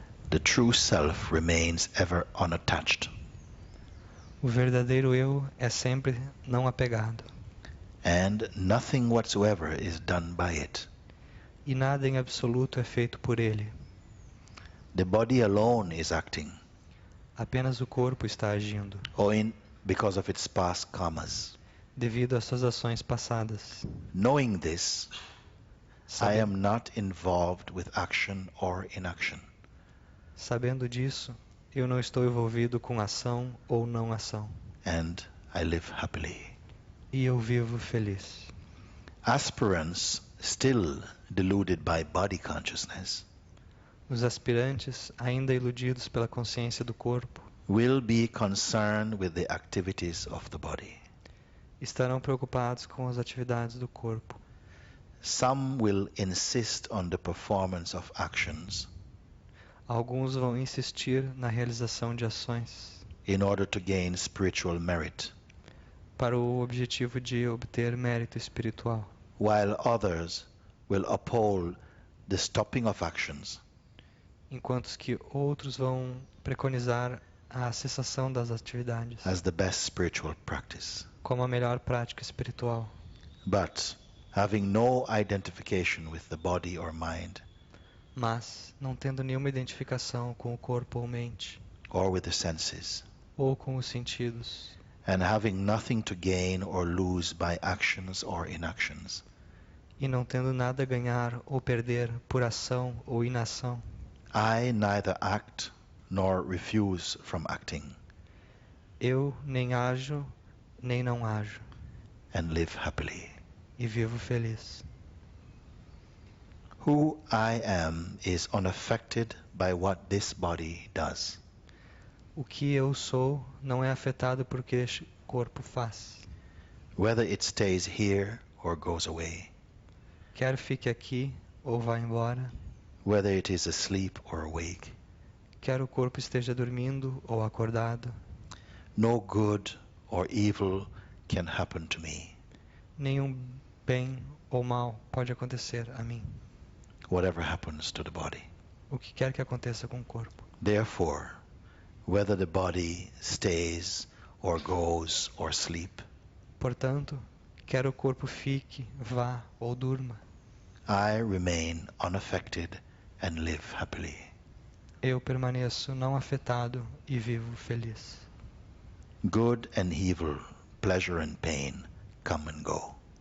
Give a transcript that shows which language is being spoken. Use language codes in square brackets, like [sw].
[en] The true self remains ever unattached, [pt] O verdadeiro eu é sempre não apegado. [en] and nothing whatsoever is done by it. [pt] E nada em absoluto é feito por ele. [en] The body alone is acting, [pt] Apenas o corpo está agindo, [en] owing because of its past karmas. [pt] devido às suas ações passadas. [en] Knowing this, I [pt] Sabe- [en] am not involved with action or inaction. [pt] Sabendo disso, eu não estou envolvido com ação ou não ação. [en] And I live happily. [pt] E eu vivo feliz. [en] Aspirants still deluded by body consciousness [pt] Os aspirantes, ainda iludidos pela consciência do corpo, [en] will be concerned with the activities of the body. [pt] estarão preocupados com as atividades do corpo. [en] Some will insist on the performance of actions [pt] Alguns vão insistir na realização de ações [en] in order to gain spiritual merit, [pt] para o objetivo de obter mérito espiritual, [en] while others will uphold the stopping of actions [pt] enquanto que outros vão preconizar a cessação das atividades [en] as the best spiritual practice. [pt] como a melhor prática espiritual. [en] But having no identification with the body or mind, [pt] Mas, não tendo nenhuma identificação com o corpo ou mente, [en] or with the senses, [pt] ou com os sentidos, [en] and having nothing to gain or lose by actions or inactions, [pt] e não tendo nada a ganhar ou perder por ação ou inação, [en] I neither act nor refuse from acting, [pt] Eu nem ajo, nem não ajo, [en] and live happily. [pt] e vivo feliz. [en] Who I am is unaffected by what this body does. [pt] O que eu sou não é afetado por que este corpo faz. [en] Whether it stays here or goes away, [pt] Quer fique aqui ou vá embora, [en] whether it is asleep or awake, [pt] quer o corpo esteja dormindo ou acordado, [en] no good or evil can happen to me. [pt] nenhum bem ou mal pode acontecer a mim. [en] Whatever happens to the body. [pt] O que quer que aconteça com o corpo. [en] Therefore, whether the body stays or goes or sleep, [pt] Portanto, quer o corpo fique, vá ou durma, [en] I remain unaffected and live happily. [pt] eu permaneço não afetado e vivo feliz. [en] Good and evil, pleasure and pain come and go.